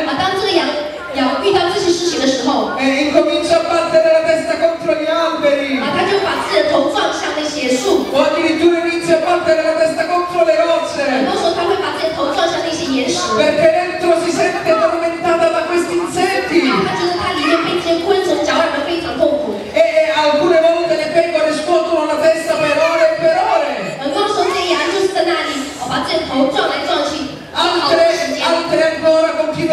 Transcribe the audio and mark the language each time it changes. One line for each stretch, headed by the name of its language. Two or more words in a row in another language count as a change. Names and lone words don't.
Chinese: 当这个羊遇到这些事情的时候，
Italian: incomincia a battere la testa contro gli alberi,
Chinese: 它就把自己的头撞向那些树，
Italian: o addirittura inizia a battere la testa contro le
Chinese: 很
Italian: rocce,
Chinese: 多时候它会把自己的头撞向那些岩石，
Italian: perché dentro si sente tormentata da questi insetti.
Chinese: 它觉得它里面被这些昆虫搅扰的非常痛苦。
Italian: E alcune volte le pecore scuotono la testa per ore e per ore.
Chinese: 很多时候这些羊就是在那里把自己的头撞来撞去，好多时间。
Italian: Altre ancora